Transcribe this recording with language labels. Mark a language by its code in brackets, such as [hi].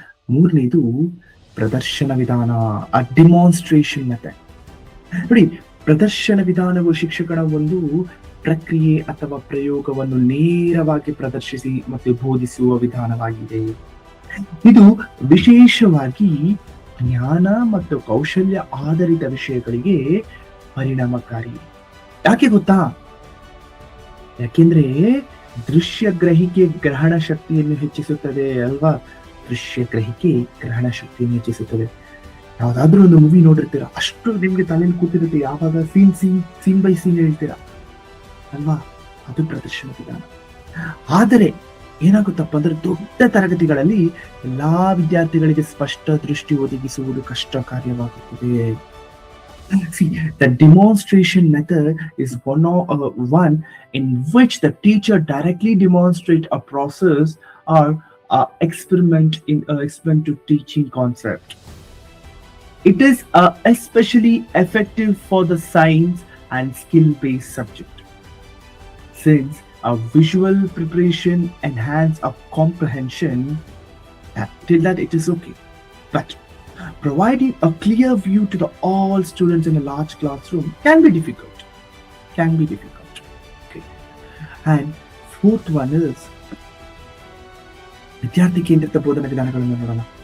[kn] ಮೂರನೇದು ಪ್ರದರ್ಶನ ವಿಧಾನ, [en] a demonstration method. [kn] ನೋಡಿ, ಪ್ರದರ್ಶನ ವಿಧಾನವು ಶಿಕ್ಷಕನ ಒಂದು ಪ್ರಕ್ರಿಯೆ ಅಥವಾ ಪ್ರಯೋಗವನ್ನು ನೇರವಾಗಿ ಪ್ರದರ್ಶಿಸಿ ಮತ್ತು ಬೋಧಿಸುವ ವಿಧಾನವಾಗಿದೆ. ಇದು ವಿಶೇಷವಾಗಿ ಜ್ಞಾನ ಮತ್ತು ಕೌಶಲ್ಯ ಆಧಾರಿತ ವಿಷಯಗಳಿಗೆ ಪರಿಣಾಮಕಾರಿ. ಯಾಕೆ ಗೊತ್ತಾ? ಯಾಕೆಂದ್ರೆ ದೃಶ್ಯ ಗ್ರಹಿಕೆ ಗ್ರಹಣ ಶಕ್ತಿಯನ್ನು ಹೆಚ್ಚಿಸುತ್ತದೆ ಅಲ್ವಾ. ದೃಶ್ಯ ಗ್ರಹಿಕೆ ಗ್ರಹಣ ಶಕ್ತಿಯನ್ನು ಹೆಚ್ಚಿಸುತ್ತದೆ. ಯಾವ್ದಾದ್ರೂ ಒಂದು ಮೂವಿ ನೋಡಿರ್ತೀರಾ, ಅಷ್ಟು ನಿಮ್ಗೆ ತಲೆಯಲ್ಲಿ ಕೂತಿರುತ್ತೆ, ಯಾವಾಗ ಸೀನ್ ಬೈ ಸೀನ್ ಹೇಳ್ತೀರಾ ಅಲ್ವಾ, ಅದು ಪ್ರದರ್ಶನ ವಿಧಾನ. ಆದರೆ ಏನಾಗುತ್ತಪ್ಪ ಅಂದ್ರೆ, ದೊಡ್ಡ ತರಗತಿಗಳಲ್ಲಿ ಎಲ್ಲಾ ವಿದ್ಯಾರ್ಥಿಗಳಿಗೆ ಸ್ಪಷ್ಟ ದೃಷ್ಟಿ ಒದಗಿಸುವುದು ಕಷ್ಟ ಕಾರ್ಯವಾಗುತ್ತದೆ. [en] See, the demonstration method is one in which the teacher directly demonstrate a process or experiment to teaching concept. It is especially effective for the science and skill-based subject, since a visual preparation enhance a comprehension. Till that it is okay, but providing a clear view to all students in a large classroom can be difficult. Okay. And fourth one is [kn] ವಿದ್ಯಾರ್ಥಿ ಕೇಂದ್ರಿತ ಬೋಧನಾ ವಿಧಾನಗಳನ್ನು ನೋಡೋಣ.